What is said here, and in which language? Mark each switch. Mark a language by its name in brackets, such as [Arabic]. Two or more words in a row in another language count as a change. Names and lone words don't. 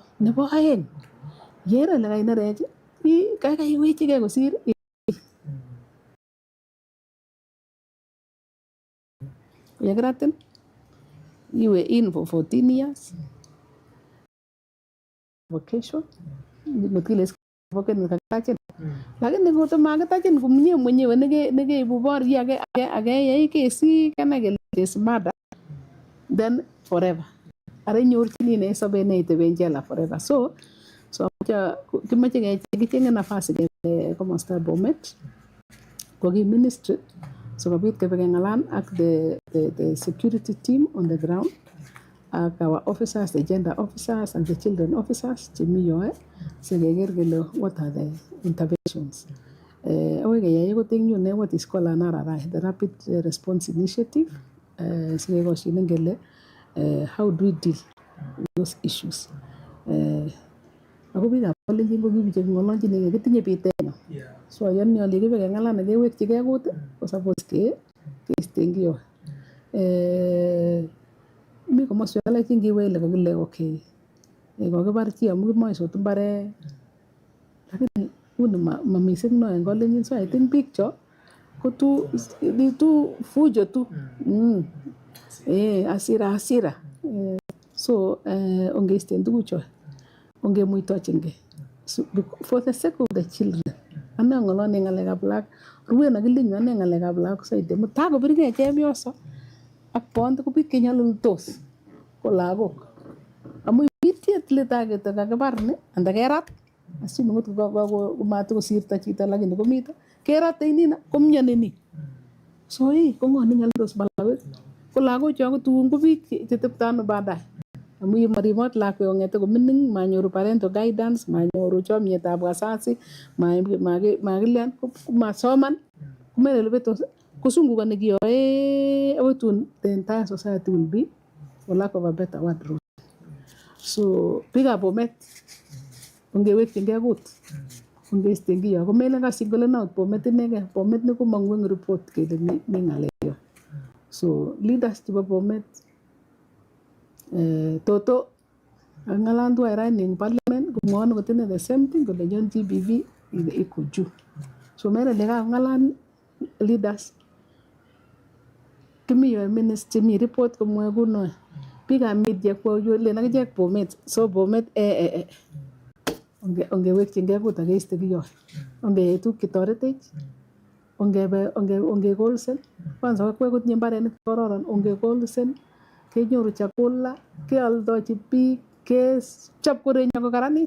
[Kalenjin] Nebo aeng yere ile kainerech kaikai iwechigei kosir yekiratin iwe in [English] for 14 years vacation [Kalenjin] ngotile kakitachin lakini kotomakitachin komie mwenyewe nekeibu borye age yai kesi kanai kele [English] is murder then forever. [Kalenjin] Ara inyorchini ne sobet neiteben jela forever. So kimache kichenge nafasi komosta Bomet ko ki ministry sikobit keng'alan ak [English] the security team on the ground ak our officers, the gender officers and the children officers [Kalenjin] chemi yoe sikeker kele [English] what are the interventions. [Kalenjin] Aweke yai ko tengyu [English] what is called an RRI, the Rapid Response Initiative. [Kalenjin] Sikekoshinen kele [English] how do we deal with those issues. [Kalenjin] Ako biikab kalenjin ko biik cheking'olonjin kitinye bitenyo. So ayoni ale kibe keng'alan kewekchigei kut ko suppose keisten kiyo. Mi komoswek alak chengiwe ile kokile okay kokibar chi amu kimoe sot mbaret lakini uni ma mising no en kalenjin. [English] So I think [Kalenjin] biik cho ko [Swahili] tu fujo tu hasira. [Kalenjin] So ongeisten tugucho ongemuitochingei [English] for the sake of the children. [Kalenjin] Ane ng'oloni ng'alekab lagok ruwen akilinyu ane ng'alekab lagok saidi mutakobirgei chepyoso ak bond ko biik chenyolildos ko lagok amu itiet letage kakibar ni anda kerat asime ngot komatikosirto chito lakini komito kerate inina komyoni ni. So ko ng'o nenyolildos balawet ko lagocho ko tuun ko biik cheteptoi ano baadaye amu marimot lakwet kong'ete komining manyoru [English] parental guidance, [Kalenjin] manyoru chomietab wazazi, makilyan masoman kumele lebetos kusungukani kiyoe akoi tun [English] the entire society will be for lack of a better word rude. [Kalenjin] So biikab Bomet ongewekchingei kut ongeisten kiyo komelen kasingole out Bomet inegei. Bomet ni komong'u eng report kele mi ng'alek. So leaders chebo Bomet Toto ak ng'alan tuwai raini eng parliament komwoon kot ine [English] the same thing [Kalenjin] kole nyon GBV [Swahili] iko juu. [Kalenjin] So mele kakong'alan leaders kimi yoe ministry mi report komwoe kunoe biikab media kolen akichek Bomet. So Bomet ongewekchingei kut akeiste kiyoe ongeyai tuguk chetoretech ongekolsen kwanza kakwek kotinye mbarenik kororon ongekolsen kenyoru chakula keoldochi biik kechop korenyo kokaranit.